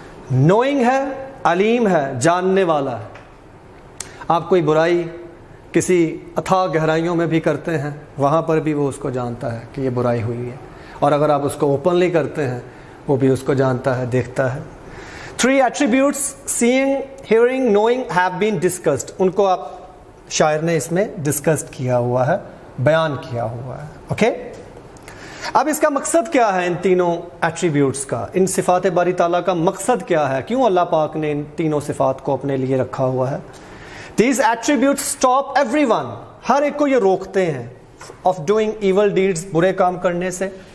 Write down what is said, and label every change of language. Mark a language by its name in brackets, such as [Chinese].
[Urdu] Knowing ہے, علیم ہے, جاننے والا ہے. آپ کوئی برائی کسی اتھاہ گہرائیوں میں بھی کرتے ہیں, وہاں پر بھی وہ اس کو جانتا ہے کہ یہ برائی ہوئی ہے, اور اگر آپ اس کو اوپنلی کرتے ہیں وہ بھی اس کو جانتا ہے, دیکھتا ہے. [English] 3 attributes seeing, hearing, knowing have been discussed. [Urdu] ان کو آپ شاعر نے اس میں ڈسکسڈ کیا ہوا ہے, بیان کیا ہوا ہے. اوکے, اب اس کا مقصد کیا ہے ان تینوں ایٹریبیوٹس کا, ان صفات باری تعالیٰ کا مقصد کیا ہے؟ کیوں اللہ پاک نے ان تینوں صفات کو اپنے لیے رکھا ہوا ہے؟ [English] These attributes stop everyone, [Urdu] ہر ایک کو یہ روکتے ہیں, [English] of doing evil deeds, [Urdu] برے کام کرنے سے.